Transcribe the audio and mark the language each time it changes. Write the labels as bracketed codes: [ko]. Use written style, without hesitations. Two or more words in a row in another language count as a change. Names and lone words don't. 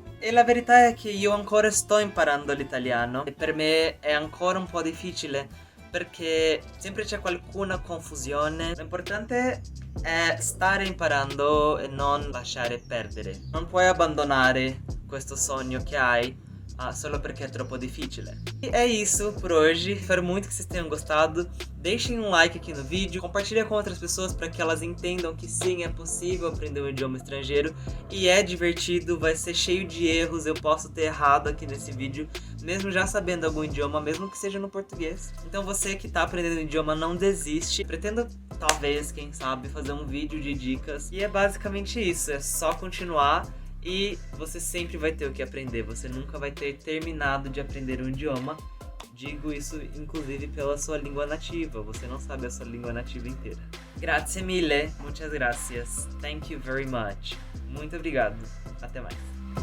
[it] E la verità è che io ancora sto imparando l'italiano e per me è ancora un po' difficile, perché sempre c'è qualcuna confusione. L'importante è stare imparando e non lasciare perdere. Non puoi abbandonare questo sogno que hai solo [pt] porque é [it] troppo difficile. [pt] E é isso por hoje. Espero muito que vocês tenham gostado. Deixem um like aqui no vídeo, compartilhem com outras pessoas para que elas entendam que sim, é possível aprender um idioma estrangeiro e é divertido, vai ser cheio de erros, eu posso ter errado aqui nesse vídeo, mesmo já sabendo algum idioma, mesmo que seja no português. Então você que está aprendendo um idioma, não desiste. Pretendo, talvez, quem sabe, fazer um vídeo de dicas. E é basicamente isso, é só continuar. E você sempre vai ter o que aprender, você nunca vai ter terminado de aprender um idioma. Digo isso inclusive pela sua língua nativa, você não sabe a sua língua nativa inteira. [it] Grazie mille, [es] muchas gracias, [en] thank you very much. [pt] Muito obrigado, até mais.